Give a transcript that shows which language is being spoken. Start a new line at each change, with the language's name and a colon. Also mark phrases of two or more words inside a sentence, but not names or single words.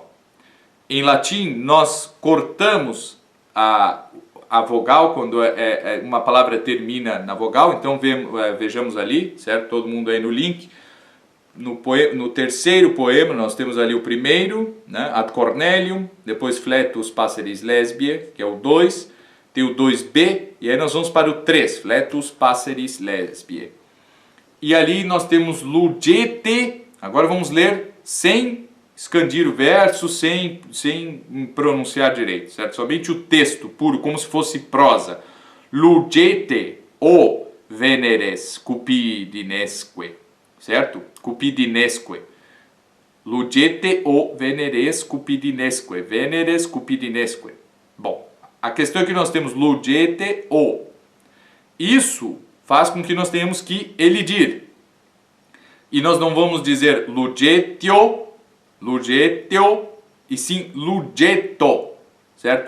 Portuguese: Em latim nós cortamos a vogal quando uma palavra termina na vogal, então vejamos ali, certo? Todo mundo aí no link. No terceiro poema nós temos ali o primeiro, né? Ad Cornelium, depois Flectus passeris lesbiae, que é o 2, tem o 2b, e aí nós vamos para o 3, Flectus passeris lesbiae. E ali nós temos Lugete, agora vamos ler sem escandir o verso, sem pronunciar direito, certo? Somente o texto puro, como se fosse prosa.
Latin: Lugete o veneres cupidinesque,
Portuguese: certo? Cupidinesque.
Latin: Lugete o veneres cupidinesque. Veneres cupidinesque.
Portuguese: Bom, a questão é que nós temos
Latin: lugete o.
Portuguese: Isso faz com que nós tenhamos que elidir. E nós não vamos dizer lugetio, e sim lugeto, certo?